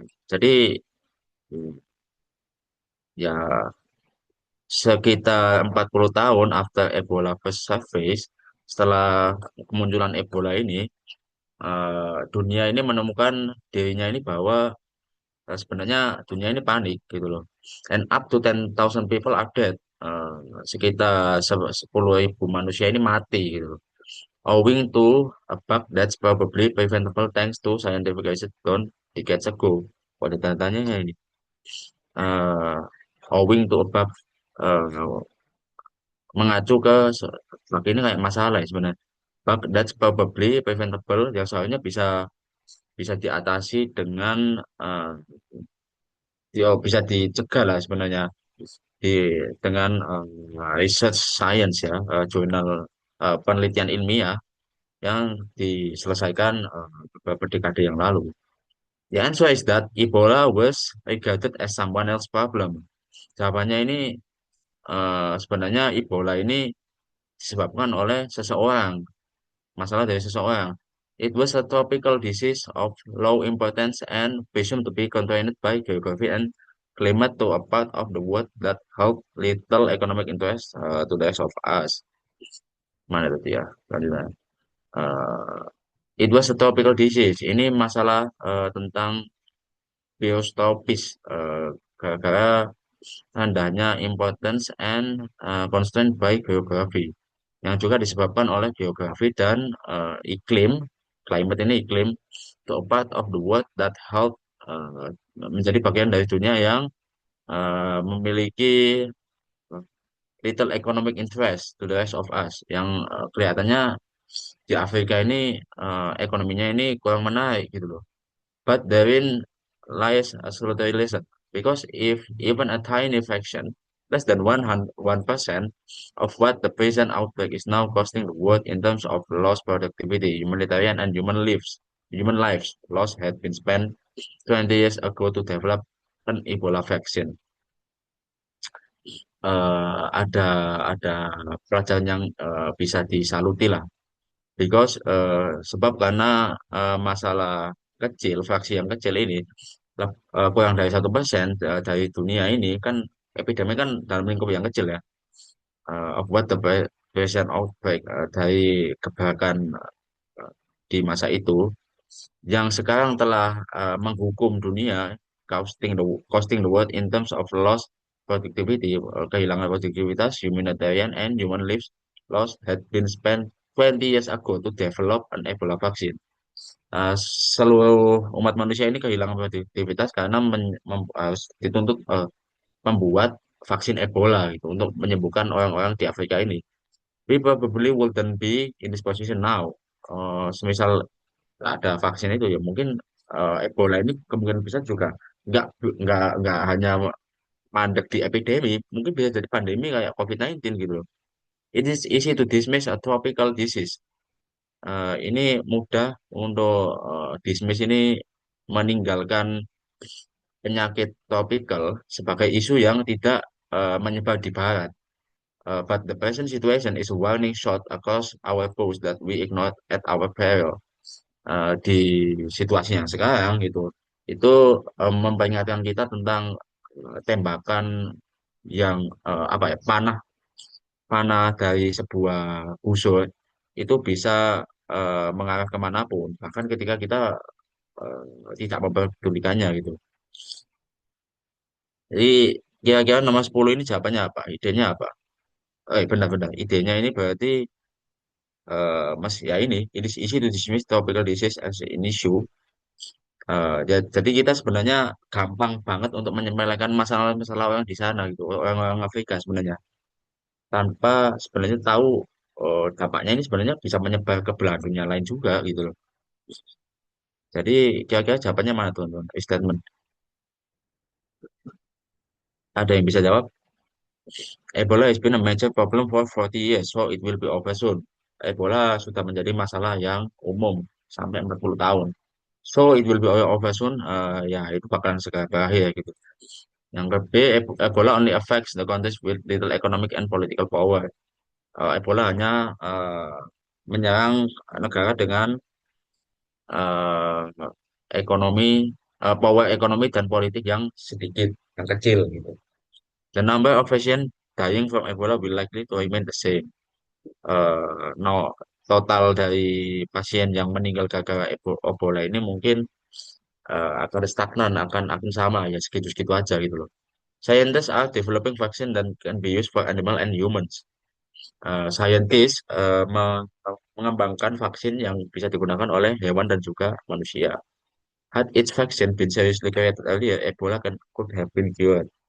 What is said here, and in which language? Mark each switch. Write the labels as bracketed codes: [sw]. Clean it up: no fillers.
[id] Jadi ya sekitar 40 tahun [en] after Ebola first surface, [id] setelah kemunculan Ebola ini, dunia ini menemukan dirinya ini bahwa sebenarnya dunia ini panik gitu loh. [en] And up to 10,000 people are dead. [id] Eh, Sekitar 10.000 manusia ini mati gitu loh. [en] Owing to a bug that's probably preventable thanks to scientific research done decades ago. [id] Pada tanya ini. eh [en] Owing to a bug, [id] eh, mengacu ke ini kayak masalah ya sebenarnya. [en] Bug that's probably preventable [id] yang seharusnya bisa bisa diatasi dengan bisa dicegah lah sebenarnya di dengan research science ya, jurnal penelitian ilmiah yang diselesaikan beberapa dekade yang lalu. [en] The answer is that Ebola was regarded as someone else problem. [id] Jawabannya ini sebenarnya Ebola ini disebabkan oleh seseorang, masalah dari seseorang. [en] It was a tropical disease of low importance and presumed to be contained by geography and climate to a part of the world that held little economic interest to the rest of us. [id] Mana itu ya? Lanjutnya. [en] Uh, it was a tropical disease. [id] Ini masalah tentang biostopis, gara-gara rendahnya [en] importance and constraint by geography [id] yang juga disebabkan oleh geografi dan iklim. Climate ini iklim, [en] to a part of the world that help, [id] menjadi bagian dari dunia yang memiliki [en] little economic interest to the rest of us, [id] yang kelihatannya di Afrika ini ekonominya ini kurang menarik gitu loh. [en] But therein lies a solitary lesson. Because if even a tiny fraction, less than 1% of what the present outbreak is now costing the world in terms of lost productivity, humanitarian and human lives lost had been spent 20 years ago to develop an Ebola vaccine. [id] Ada ada pelajaran yang bisa disaluti lah. Because sebab karena masalah kecil, fraksi yang kecil ini kurang dari 1% dari dunia ini kan epidemi kan dalam lingkup yang kecil ya. [en] Of what the present outbreak, [id] dari kebakaran eh, di masa itu yang sekarang telah menghukum dunia, [en] costing the world in terms of lost productivity, [id] kehilangan produktivitas, [en] humanitarian and human lives lost had been spent 20 years ago to develop an Ebola vaccine. [id] Uh, Seluruh umat manusia ini kehilangan produktivitas karena harus dituntut membuat vaksin Ebola gitu untuk menyembuhkan orang-orang di Afrika ini. [en] We probably wouldn't be in this position now. [id] Semisal ada vaksin itu ya mungkin Ebola ini kemungkinan besar juga nggak nggak hanya mandek di epidemi, mungkin bisa jadi pandemi kayak COVID-19 gitu loh. [en] It is easy to dismiss a tropical disease. [id] Ini mudah untuk dismiss ini, meninggalkan penyakit tropikal sebagai isu yang tidak menyebar di barat. [en] But the present situation is a warning shot across our coast that we ignore at our peril. [id] Di situasi yang sekarang gitu, itu memperingatkan kita tentang tembakan yang apa ya, panah panah dari sebuah busur itu bisa mengarah kemanapun, bahkan ketika kita tidak memperdulikannya gitu. Jadi Kira-kira nomor 10 ini jawabannya apa? Idenya apa? Benar-benar. Idenya ini berarti Mas ya ini [en] easy to dismiss topical disease as an issue. [id] Jadi kita sebenarnya gampang banget untuk menyepelekan masalah-masalah orang di sana gitu, orang-orang Afrika sebenarnya, tanpa sebenarnya tahu dampaknya ini sebenarnya bisa menyebar ke belahan dunia lain juga gitu loh. Jadi kira-kira jawabannya mana teman-teman? Statement. Ada yang bisa jawab? [en] Ebola has been a major problem for 40 years, so it will be over soon. [id] Ebola sudah menjadi masalah yang umum sampai 40 tahun. [en] So it will be over soon. [id] Ya itu bakalan segera berakhir ya gitu. Yang ke B, [en] Ebola only affects the countries with little economic and political power. [id] Ebola hanya menyerang negara dengan eh, ekonomi, power ekonomi dan politik yang sedikit, yang kecil gitu. [en] The number of patients dying from Ebola will likely to remain the same. [id] No, total dari pasien yang meninggal gara-gara Ebola ini mungkin akan stagnan, akan sama ya segitu-segitu aja gitu loh. [en] Scientists are developing vaccine that can be used for animal and humans. [id] Scientists mengembangkan vaksin yang bisa digunakan oleh hewan dan juga manusia. [en] Had its vaccine been seriously created earlier, Ebola could have been cured.